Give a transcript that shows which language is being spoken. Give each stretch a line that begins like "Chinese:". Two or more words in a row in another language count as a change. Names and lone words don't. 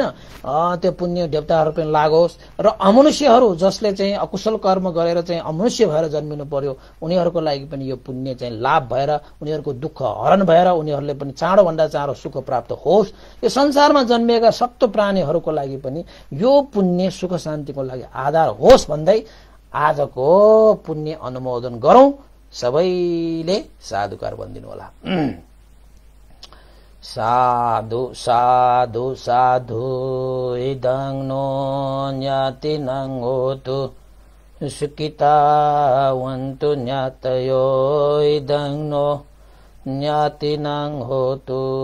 Nepali: त्यो पुण्य देवताहरू पनि लागोस् र अमनुष्यहरू जसले चाहिँ अकुशल कर्म गरेर चाहिँ अमनुष्य भएर जन्मिनु पर्यो उनीहरूको लागि पनि यो पुण्य चाहिँ लाभ भएर उनीहरूको दुःख हरण भएर उनीहरूले पनि चाँडो भन्दा चाँडो सुख प्राप्त होस्। यो संसारमा जन्मिएका सप्त प्राणीहरूको लागि पनि यो पुण्य सुख शान्तिको लागि आधार होस् भन्दै आजको पुण्य अनुमोदन गरौं। सबैले साधुकार बन्दिनु होला।
Pali: साधु साधु साधु इदं नो न्यातिनं होतु सुखितावन्तु न्यातयो इदं नो न्यातिनं होतु